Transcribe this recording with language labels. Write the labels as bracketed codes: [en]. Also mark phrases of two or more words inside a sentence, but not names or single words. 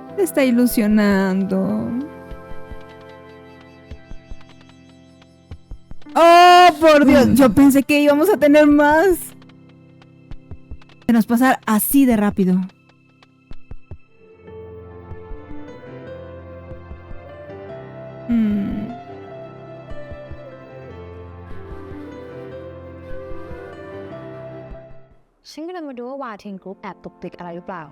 [es] está ilusionando. ¡Oh, por Dios! Yo pensé que íbamos a tener más. Se nos pasa así de rápido. [th] ฉันกำลังมาดูว่าวาทินกรุ๊ปแอบตกติดอะไรหรือเปล่า